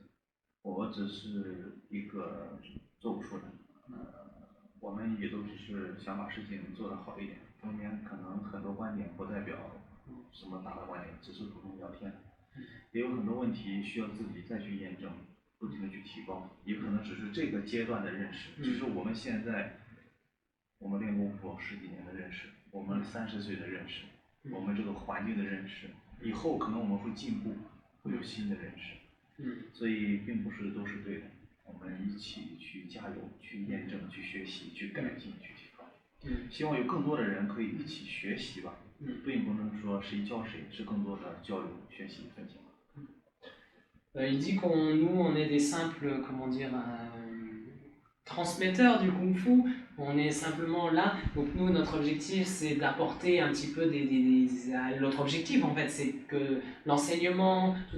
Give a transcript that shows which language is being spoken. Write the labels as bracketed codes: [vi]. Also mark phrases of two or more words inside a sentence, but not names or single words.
[zh] 我只是一个做武术的，我们也都只是想把事情做得好一点，中间可能很多观点不代表什么大的观点，只是普通聊天，也有很多问题需要自己再去验证，不停的去提高，也可能只是这个阶段的认识，只是我们现在我们练功夫10几年的认识，我们30岁的认识，我们这个环境的认识，以后可能我们会进步，会有新的认识。所以并不是都是对的，我们一起去加油，去验证，去学习，去改进，去提高。希望有更多的人可以一起学习吧，并不能说谁教谁，是更多的交流、学习、分享。 [fr] Il dit on est des simples, comment dire, transmetteurs du kung-fu, on est simplement là, donc nous notre objectif c'est d'apporter un petit peu notre objectif en fait c'est que l'enseignement, toutes